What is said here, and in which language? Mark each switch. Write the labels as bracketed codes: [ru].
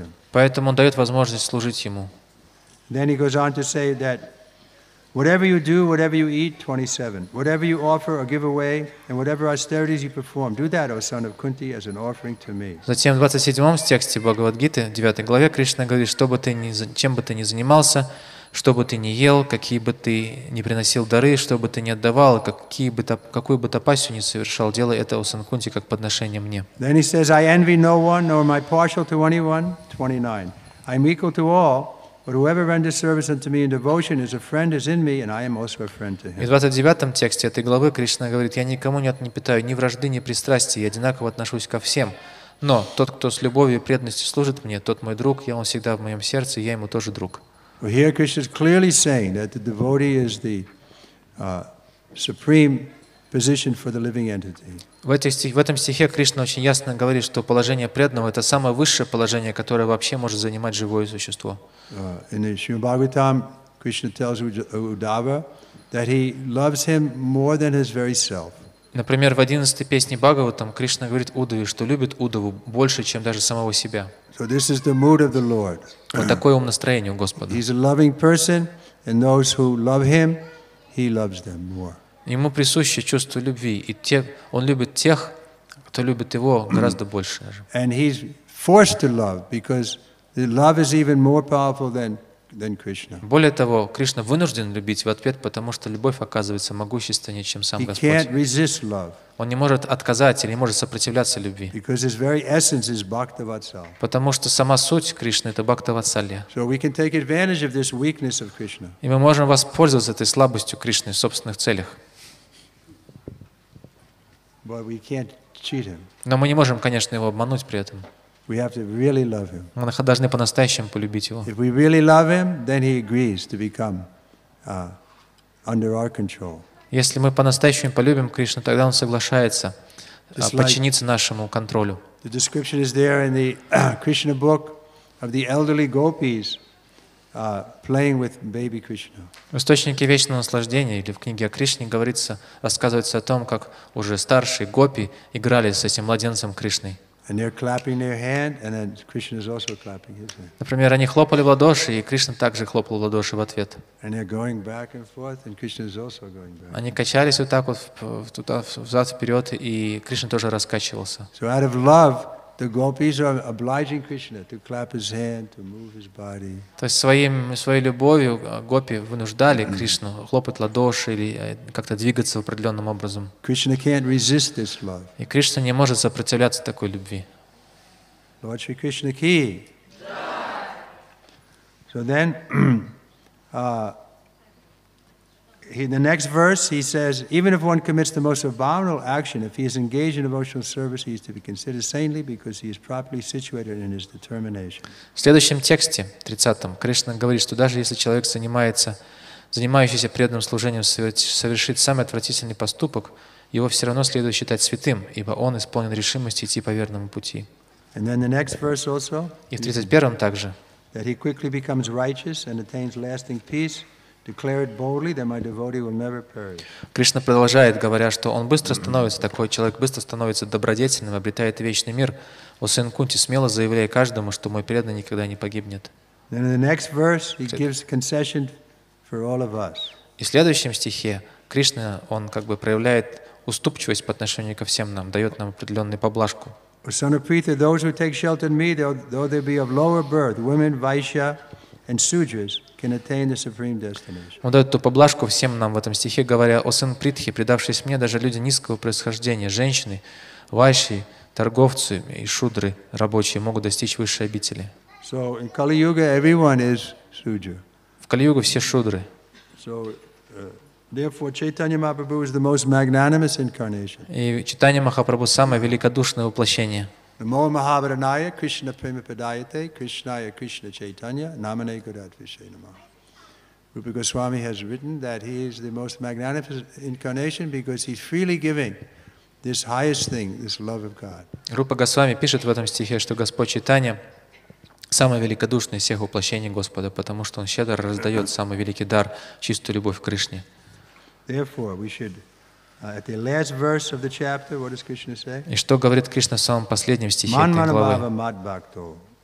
[ru] Поэтому Он дает возможность служить Ему. [en] Then he goes on to say that Whatever you do, whatever you eat, 27. Whatever you offer or give away, and whatever austerities you perform, do that, O son of Kunti, as an offering to me. [ru] Затем в 27 тексте Бхагавад Гиты, 9 главе, Кришна говорит, чем бы ты ни занимался, что бы ты ни ел, какие бы ты ни приносил дары, что бы ты ни отдавал, какую бы тапасию ни совершал, делай это, о сын Кунти, как подношение мне. [en] Then he says, I envy no one, nor am I partial to anyone, 29. I am equal to all. But whoever renders service unto me in devotion is a friend is in me, and I am also a friend to him. [ru] И в 29 тексте этой главы Кришна говорит, я никому не питаю ни вражды, ни пристрастия, я одинаково отношусь ко всем. Но тот, кто с любовью и преданностью служит мне, тот мой друг, он всегда в моем сердце, и я ему тоже друг. [en] Here Krishna is clearly saying that the devotee is the supreme position for the living entity. [ru] В этом стихе Кришна очень ясно говорит, что положение преданного – это самое высшее положение, которое вообще может занимать живое существо. [en] In the Srimad Bhagavatam, Krishna tells Uddhava that he loves him more than his very self. [ru] Например, в 11-й песне Бхагаватам Кришна говорит Уддаве, что любит Уддаву больше, чем даже самого себя. [en] So this is the mood of the Lord. [ru] Вот такое умонастроение у Господа. [en] He's a loving person, and those who love him, he loves them more. [ru] Ему присуще чувство любви, и он любит тех, кто любит его, гораздо больше даже. [en] And he's forced to love because the love is even more powerful than Krishna. [ru] Более того, Кришна вынужден любить в ответ, потому что любовь оказывается могущественнее, чем сам [en] He [ru] Господь. [en] can't resist love. [ru] Он не может отказать или не может сопротивляться любви. [en] Because his very essence is bhakta-vatsal. [ru] Потому что сама суть Кришны — это бхакта-ватсалья. [en] So we can take advantage of this weakness of Krishna. [ru] И мы можем воспользоваться этой слабостью Кришны в собственных целях. [en] But we can't cheat him. [ru] Но мы не можем, конечно, его обмануть при этом. [en] We have to really love him. [ru] Мы должны по-настоящему полюбить его. [en] If we really love him, then he agrees to become under our control. [ru] Если мы по-настоящему полюбим Кришну, тогда он соглашается подчиниться нашему контролю. [en] The description is there in the Krishna book of the elderly gopis playing with baby Krishna. [ru] В источнике вечного наслаждения или в книге о Кришне рассказывается о том, как уже старшие гопи играли с этим младенцем Кришной. [en] And they're clapping their hand, and then Krishna is also clapping his hand. [ru] Например, они хлопали в ладоши, и Кришна также хлопал в ладоши в ответ. [en] And they're going back and forth, and Krishna is also going back. [ru] Они качались вот так вот взад-вперед, и Кришна тоже раскачивался. [en] So out of love, the gopis are obliging Krishna to clap his hand, to move his body. [ru] То есть своей любовью гопи вынуждали Кришну хлопать в ладоши или как-то двигаться определенным образом. [en] Krishna can't resist this love. [ru] И Кришна не может сопротивляться такой любви. [en] Lord Shri Krishna ki. So then, in the next verse, he says, even if one commits the most abominable action, if he is engaged in devotional service, he is to be considered saintly because he is properly situated in his determination. [ru] В следующем тексте, 30-м, Кришна говорит, что даже если человек занимающийся преданным служением, совершит самый отвратительный поступок, его все равно следует считать святым, ибо он исполнен решимости идти по верному пути. [en] And then the next verse also, [ru] И в 31-м также, [en] that he quickly becomes righteous and attains lasting peace. Declare it boldly that my devotee will never perish. [ru] Кришна продолжает, говоря, что он быстро становится, такой человек быстро становится добродетельным, обретает вечный мир. О сын Кунти, смело заявляй каждому, что мой преданный никогда не погибнет. [en] Then in the next verse, he gives concession for all of us. [ru] И в следующем стихе Кришна, он как бы проявляет уступчивость по отношению ко всем нам, дает нам определенную поблажку. [en] O son of Pritha, those who take shelter in me, though they be of lower birth, women, Vaishya, and Sudras, can attain the supreme destination. [ru] Он дает ту поблажку всем нам в этом стихе, говоря: «О сын Притхи, предавшись мне, даже люди низкого происхождения, женщины, вайши, торговцы и шудры, рабочие, могут достичь высшей обители». [en] So in Kali Yuga, everyone is Sudra. [ru] В Кали-югу все шудры. [en] So therefore, Chaitanya Mahaprabhu is the most magnanimous incarnation. [ru] И Чайтанья Махапрабху самое великодушное воплощение. [sa] Namo Mahabharanaya Krishna Premapadayate Krishnaya Krishna Chaitanya Namane Gadat Vishay Namaha. [en] Rupa Goswami has written that he is the most magnanimous incarnation because he's freely giving this highest thing, this love of God. [ru] Рупа Госвами пишет в этом стихе, что Господь Чайтанья самое великодушное из всех воплощений Господа, потому что Он щедро раздает самый великий дар, чистую любовь к Кришне. [en] Therefore, we should, at the last verse of the chapter, what does Krishna say? [ru] И что говорит Кришна в самом последнем стихе этой главы?